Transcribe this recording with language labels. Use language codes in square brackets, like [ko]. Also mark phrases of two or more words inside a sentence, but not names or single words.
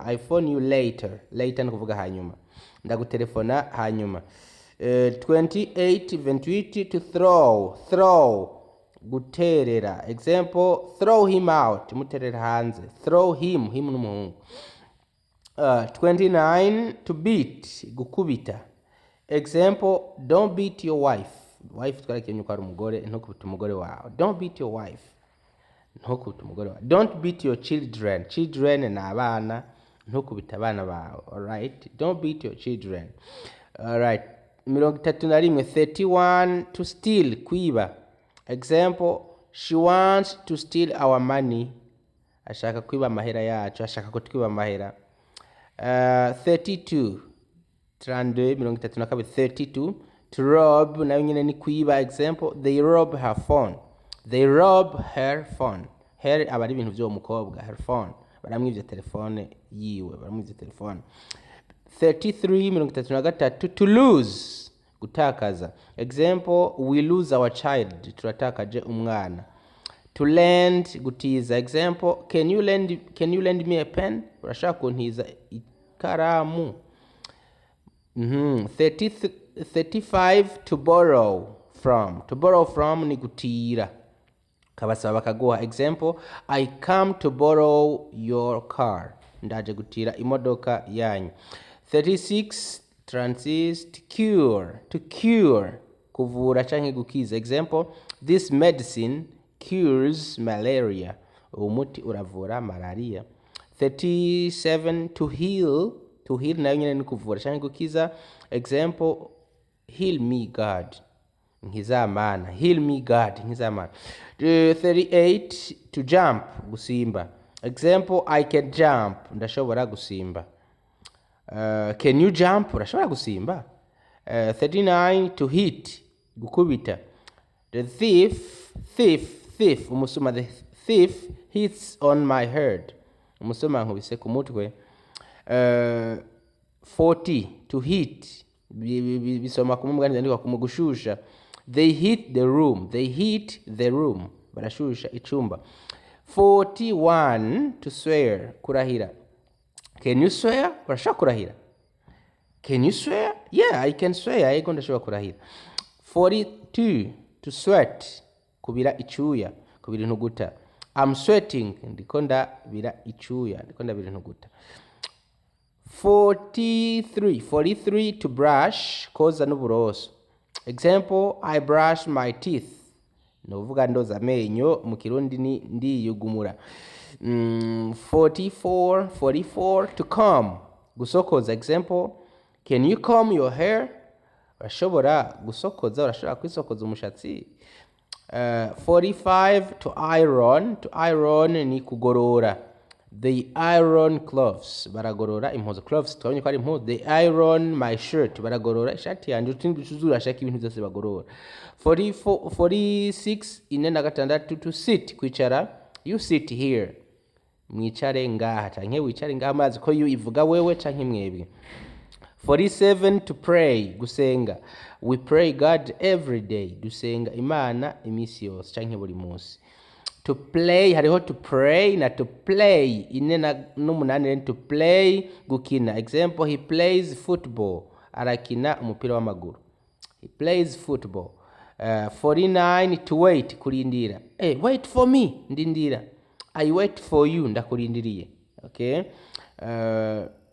[en] I phone you later, [rn] later ni kuvuga hanyuma, ndagutelefona hanyuma. [en] 28 to throw, guterera. Example, throw him out, [rn] muterera hanze. [en] Throw him n'umuhungu. 29 to beat, gukubita. Example, don't beat your wife. [rn] Wife twarakenye ko ari umugore, ntukubita umugore wawe. [en] Don't beat your wife, [rn] ntukubita umugore wawe. [en] Don't beat your children. [rn] Children ni abana, ntukubita abana bawe. [en] Alright, don't beat your children. Alright, 31 to steal, kwiba. Example, she wants to steal our money, [rn] ashaka kwiba amahera yacu, ashaka kutwiba amahera. [en] 32 to rob, [rn] nayo nyine ni kwiba. [en] Example, they rob her phone. They rob her phone. [rn] Her aba ari ibintu byo mukobwa, [en] her phone, [rn] baramwivye telefone yiwe, baramwivye telefone. [en] 33 to lose, gutakaza. Example, we lose our child, turatakaje umwana. To lend, gutiza. Example, can you lend me a pen, [rn] urashaka kuntiza ikaramu. [en] 35 to borrow from. To borrow from [rn] ni gutira, kabasaba bakaguha. [en] Example, I come to borrow your car, [rn] ndaje gutira imodoka yanyu. [en] 36 to cure, [rn] kuvura canke gukiza. [en] Example, this medicine cures malaria, [rn] umuti uravura malaria. 37 [en] to heal [rn] nayo nyine ni kuvura canke gukiza. [en] Example, heal me God, nkizamana. Heal me God, nkizamana. 38 to jump, gusimba. Example, I can jump, [rn] ndashobora gusimba. [en] Can you jump, [rn] urashobora gusimba. [en] 39 to hit, gukubita. The thief, umusuma. The thief hits on my head, [rn] umusuma nkubise ku mutwe. 40 [en] to hit, [rn] bisoma kumugani ndandika kumugushusha. [en] They hit the room, [rn] barashusha icumba. [en] 41 to swear, kurahira. Can you swear, [rn] urashobora kurahira. [en] Can you swear? Yeah, I can swear, [rn] ariko ndashobora kurahira. [en] 42 to sweat, [rn] kubira icyuya, kubira intuguta. [en] I'm sweating, [rn] ndiko ndabira icyuya, ndiko ndabira intuguta. [en] 43 to brush, [rn] koza n'uburoso. [en] Example, I brush my teeth, [rn] novuga ndoza amenyo, mu Kirundi ni ndiyugumura. [en] 44 to comb, gusokoza. Example, can you comb your hair, [rn] urashobora gusokoza, urashobora kwisokoza umushatsi. 45 [en] to iron [rn] ni kugorora. [en] They iron clothes, [rn] baragorora impuzu. Clothes twabonye ko ari impuzu. [en] They iron my shirt, [rn] baragorora ishati yanjye. Utundi dushuzura ashaka ibintu byose bagorora. [en] 46 to sit, kwicara. You sit here, [rn] mwicare ngaha canke wicare ngaha, amazi ko you ivuga wewe canke mwebwe. [en] 47 to pray, gusenga. We pray God every day, [rn] dusenga Imana imisi yose canke buri munsi. [en] To play, hariho to pray na to play. 48 to play, gukina. Example, he plays football, [rn] arakina umupira w'amaguru. [en] He plays football. 49 to wait, [rn] kurindira. [en] Hey, wait for me, ndindira. I wait for you, ndakurindiriye. Okay.